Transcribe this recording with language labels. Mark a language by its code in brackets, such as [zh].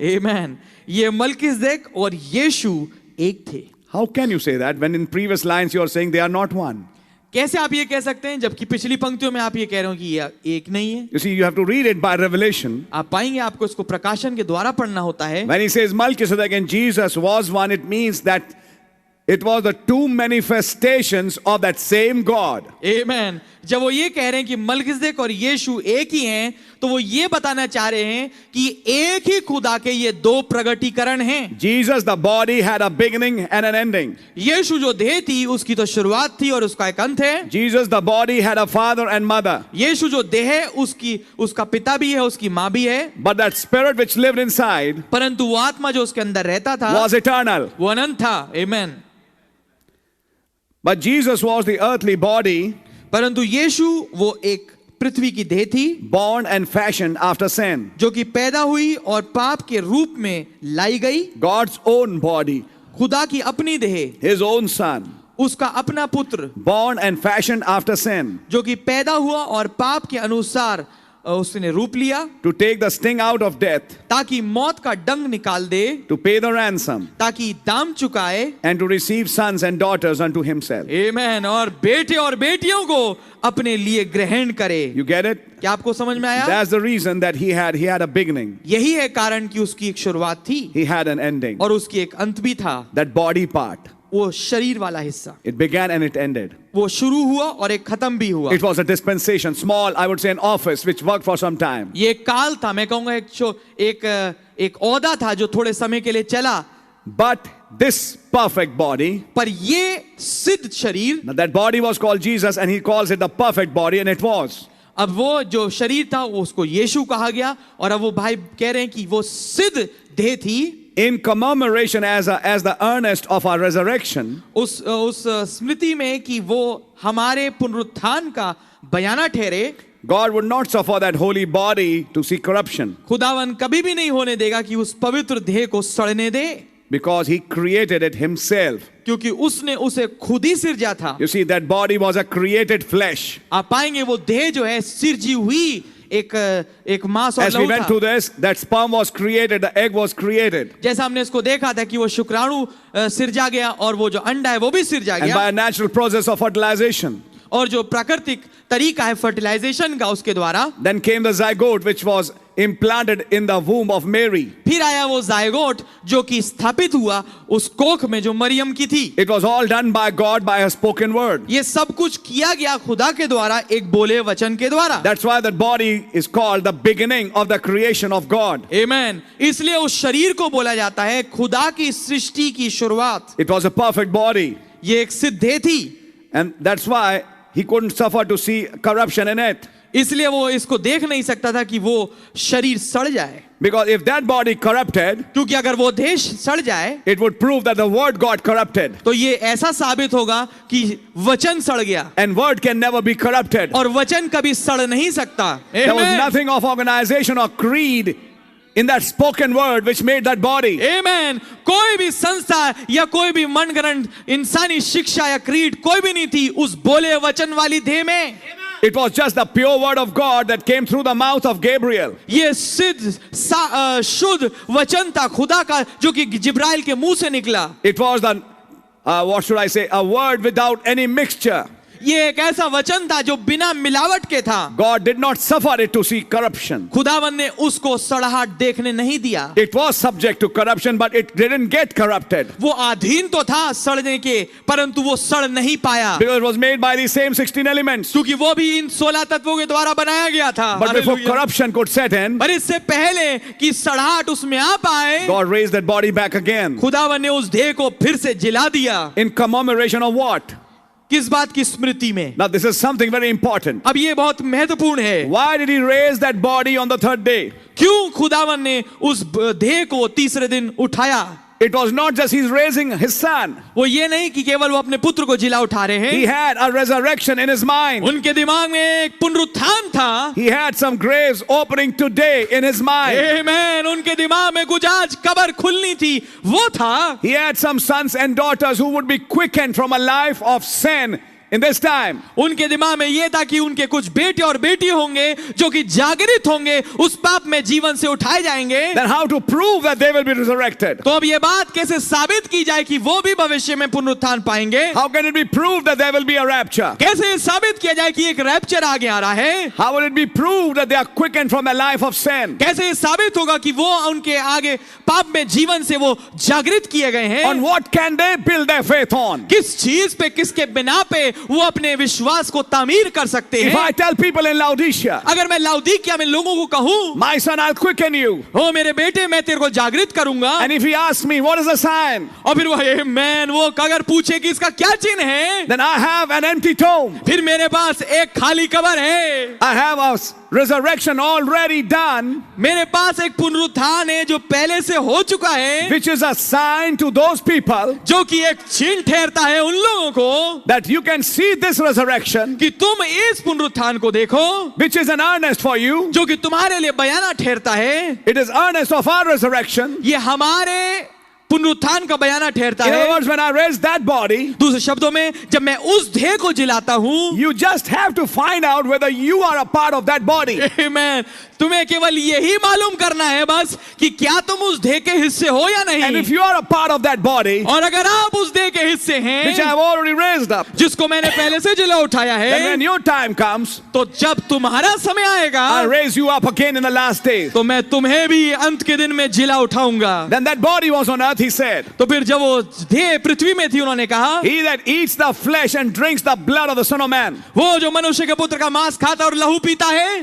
[hi] आमेन। ये मलकिसदेक और यीशु एक थे। [en] How can you say that when in previous lines you are saying they are not one? [hi] कैसे आप ये कह सकते हैं जबकि पिछली पंक्तियों में आप ये कह रहे हो कि ये एक नहीं है? [en] You see, you have to read it by revelation. [hi] आप पाएंगे आपको इसको प्रकाशन के द्वारा पढ़ना होता है। [en] When he says Melchizedek and Jesus was one, it means that it was the two manifestations of that same God. [hi] आमेन। जब वो ये कह रहे हैं कि मलकिसदेक और यीशु एक ही हैं, तो वो ये बताना चाह रहे हैं कि एक ही खुदा के ये दो प्रगटीकरण हैं। [en] Jesus, the body, had a beginning and an ending. [hi] यीशु जो देह थी उसकी तो शुरुआत थी और उसका एक अंत है। [en] Jesus, the body, had a father and mother. [hi] यीशु जो देह है उसका पिता भी है, उसकी माँ भी है, [en] But that spirit which lived inside [hi] परंतु वो आत्मा जो उसके अंदर रहता था [en] was eternal. [hi] वो अनंत था। आमेन। [en] But Jesus was the earthly body, [hi] परंतु यीशु वो एक पृथ्वी की देह थी, [en] born and fashioned after sin. [hi] जो कि पैदा हुई और पाप के रूप में लाई गई। [en] God's own body, [hi] खुदा की अपनी देह, [en] his own son, [hi] उसका अपना पुत्र, [en] born and fashioned after sin, [hi] जो कि पैदा हुआ और पाप के अनुसार उसने रूप लिया, [en] to take the sting out of death, [hi] ताकि मौत का डंग निकाल दे, [en] to pay the ransom, [hi] ताकि दाम चुकाए, [en] and to receive sons and daughters unto himself. [hi] आमेन, और बेटे और बेटियों को अपने लिए ग्रहण करे। [en] You get it? [hi] क्या आपको समझ में आया? [en] That's the reason that he had a beginning. [hi] यही है कारण कि उसकी एक शुरुआत थी [en] He had an ending. [hi] और उसकी एक अंत भी था। [en] That body part, [hi] वो शरीर वाला हिस्सा, [en] it began and it ended. [hi] वो शुरू हुआ और एक खत्म भी हुआ। [en] It was a dispensation, small, I would say an office which worked for some time. [hi] ये काल था, मैं कहूंगा एक ओहदा था जो थोड़े समय के लिए चला। [en] But this perfect body, [hi] पर ये सिद्ध शरीर, [en] now that body was called Jesus and he calls it the perfect body, and it was. [hi] अब वो जो शरीर था वो उसको यीशु कहा गया, और अब वो भाई कह रहे हैं कि वो सिद्ध देह थी। [en] In commemoration as the earnest of our resurrection, [hi] उस स्मृति में कि वो हमारे पुनरुत्थान का बयाना ठहरे, [en] God would not suffer that holy body to see corruption, [hi] खुदावन कभी भी नहीं होने देगा कि उस पवित्र देह को सड़ने दे, [en] because he created it himself. [hi] क्योंकि उसने उसे खुद ही सिरजा था। [en] You see, that body was a created flesh. [hi] आप पाएंगे वो देह जो है सिरजी हुई एक मांस और [en] As we [hi] लहू [en] went [hi] था। [en] through this, that sperm was created, the egg was created. [hi] जैसा हमने इसको देखा था कि वो शुक्राणु सिरजा गया और वो जो अंडा है वो भी सिरजा [en] And by a natural process of fertilization, [hi] और जो प्राकृतिक तरीका है फर्टिलाइजेशन का उसके द्वारा, [en] then came the zygote which was implanted in the womb of Mary. [hi] फिर आया वो जायगोट जो कि स्थापित हुआ उस कोख में जो मरियम की थी। [en] It was all done by God by a spoken word. [hi] ये सब कुछ किया गया खुदा के द्वारा, एक बोले वचन के द्वारा। [en] That's why that body is called the beginning of the creation of God. [hi] आमेन। इसलिए उस शरीर को बोला जाता है खुदा की सृष्टि की शुरुआत। [en] It was a perfect body. [hi] ये एक सिद्ध देह थी, [en] And that's why he couldn't suffer to see corruption in it. [hi] इसलिए वो इसको देख नहीं सकता था कि वो शरीर सड़ जाए, [en] Because if that body corrupted, [hi] क्योंकि अगर वो देह सड़ जाए [en] it would prove that the word got corrupted. [hi] तो ये ऐसा साबित होगा कि वचन सड़ गया, [en] And word can never be corrupted. [hi] और वचन कभी सड़ नहीं सकता। [en] There was [hi] amen. [en] nothing of organization or creed in that spoken word which made that body. [hi] आमेन। कोई भी संस्था या कोई भी मनगढ़ंत इंसानी शिक्षा या क्रीड कोई भी नहीं थी उस बोले वचन वाली देह में। [en] It was just the pure word of God that came through the mouth of Gabriel. [hi] ये सिद्ध शुद्ध वचन था खुदा का जो कि जिब्राइल के मुंह से निकला। [en] It was the, what should I say, a word without any mixture. [hi] ये एक ऐसा वचन था जो बिना मिलावट के था। [en] God did not suffer it to see corruption. [hi] खुदावन ने उसको सड़ाहट देखने नहीं दिया। [en] It was subject to corruption, but it didn't get corrupted. [hi] वो अधीन तो था सड़ने के, परंतु वो सड़ नहीं पाया, [en] Because it was made by the same 16 elements. [hi] क्योंकि वो भी इन 16 तत्वों के द्वारा बनाया गया था। [en] But before [hi] hallelujah. [en] corruption could set in, [hi] पर इससे पहले कि सड़ाहट उसमें आ पाए, [en] God raised that body back again. [hi] खुदावन ने उस देह को फिर से जिला दिया। [en] In commemoration of what? [hi] किस बात की स्मृति में? [en] Now this is something very important. [hi] अब ये बहुत महत्वपूर्ण है। [en] Why did he raise that body on the third day? [hi] क्यों खुदावन ने उस देह को तीसरे दिन उठाया? [en] it was not just he's raising his son. [hi] वो ये नहीं कि केवल वो अपने पुत्र को जिला उठा रहे [en] He [hi] हैं, [en] had a resurrection in his mind. [hi] उनके दिमाग में एक पुनरुत्थान था। [en] He had some graves opening today in his mind. [hi] आमेन। उनके दिमाग में कुछ आज कब्र खुलनी थी, वो था। [en] He had some sons and daughters who would be quickened from a life of sin in this time. [hi] उनके दिमाग में ये था कि उनके कुछ बेटे और बेटी होंगे जो कि जागृत होंगे, उस पाप में जीवन से उठाए जाएंगे। [en] Then how to prove that they will be resurrected? [hi] तो अब ये बात कैसे साबित की जाए कि वो भी भविष्य में पुनरुत्थान पाएंगे? [en] How can it be proved that there will be a rapture? [hi] कैसे ये साबित किया जाए कि एक रैप्चर आगे आ रहा है? [en] How will it be proved that they are quickened from a life of sin? [hi] कैसे ये साबित होगा कि वो उनके आगे पाप में जीवन से वो जागृत किए गए हैं? [en] On what can they build their faith on? [hi] किस चीज पे, किसके बिना पे वो अपने विश्वास को तामीर कर सकते [en] If [hi] हैं? [en] I tell people in Laodicea, [hi] अगर मैं लाउदीकिया में लोगों को कहूं, [en] my son, I'll quicken you. [hi] ओ मेरे बेटे मैं तेरे को जागृत करूंगा, [en] And if he asks me, what is the sign? [hi] और फिर वो अगर पूछे कि इसका क्या चिन्ह है, [en] Then I have an empty tomb. [hi] फिर मेरे पास एक खाली कब्र है। [en] I have a resurrection already done, [hi] मेरे पास एक पुनरुत्थान है जो पहले से हो चुका है, [en] which is a sign to those people [hi] जो कि एक चिन्ह ठहरता है उन लोगों को [en] that you can see this resurrection, [hi] कि तुम इस पुनरुत्थान को देखो, [en] which is an earnest for you. [hi] जो कि तुम्हारे लिए बयाना ठहरता है। [en] It is earnest of our resurrection. [hi] ये हमारे पुनरुत्थान का बयाना ठहरता [en] In other [hi] है। [en] words, when I raise that body, [hi] दूसरे शब्दों में जब मैं उस देह को जिलाता हूं, [en] you just have to find out whether you are a part of that body. [hi] आमेन, तुम्हें केवल यही मालूम करना है बस कि क्या तुम उस देह के हिस्से हो या [en] And if [hi] नहीं। [en] you are a part of that body, [hi] और अगर आप उस देह के हिस्से [en] which I [hi] हैं [en] have already raised up, [hi] जिसको मैंने पहले से जिला उठाया [en] then when [hi] है, [en] your time comes, [hi] तो जब तुम्हारा समय आएगा [en] I'll raise you up again in the last days. [hi] तो मैं तुम्हें भी अंत के दिन में जिला उठाऊंगा। [en] Then that body was on earth, he said. [hi] तो फिर जब वो देह पृथ्वी में थी, उन्होंने कहा, [en] He that eats the flesh and drinks the blood of the Son of Man, [hi] वो जो मनुष्य के पुत्र का मांस खाता और लहू पीता है,